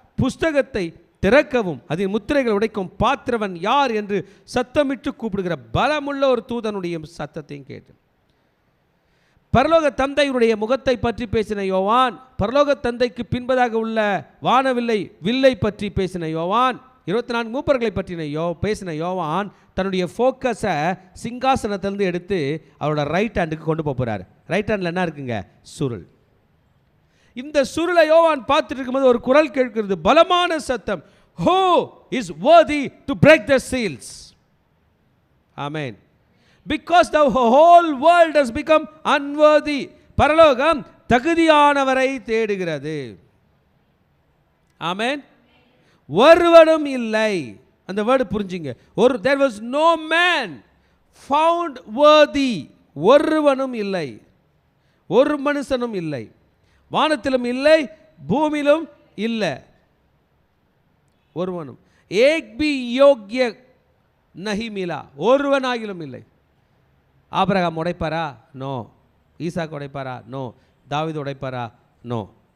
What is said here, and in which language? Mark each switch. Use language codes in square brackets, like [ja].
[ta] புஸ்தகத்தை திறக்கவும் அதில் முத்திரைகள் உடைக்கும் பாத்திரவன் யார் என்று சத்தமிட்டு கூப்பிடுகிற பலமுள்ள ஒரு தூதனுடைய சத்தத்தையும் கேட்டு, பரலோக தந்தையுடைய முகத்தை பற்றி பேசின யோவான், பரலோக தந்தைக்கு பின்பதாக உள்ள வானவில்லை வில்லை பற்றி பேசின யோவான், 24 மூப்பர்களை பற்றின பேசின யோவான் தன்னுடைய ஃபோக்கஸை சிங்காசனத்திலிருந்து எடுத்து அவரோட ரைட் ஹேண்டுக்கு கொண்டு போகிறார். ரைட் ஹேண்டில் என்ன இருக்குங்க? சுருள். இந்த சுருளை யோவான் பார்த்துட்டு இருக்கும்போது ஒரு குரல் கேட்கிறது, பலமான சத்தம், [en] Who is worthy to break the seals? Amen. Because the whole world has become unworthy. [ta] பரலோகம் தகுதியானவரை தேடுகிறது. ஆமென். ஒருவனும் இல்லை. அந்த வேர்டு புரிஞ்சுங்க. [en] there was no man found worthy. [ta] ஒருவனும் இல்லை, ஒரு மனுஷனும் இல்லை, வானத்திலும் இல்லை, பூமியிலும் இல்லை, ஒருவனும். [hi] ஏக் பி யோக்ய நஹி மிலா, [ta] ஒருவனாகிலும் இல்லை. ஆபிரகாம் உடைப்பாரா? நோ. ஈசாக்கு உடைப்பாரா? நோ. தாவீது உடைப்பாரா? நோ.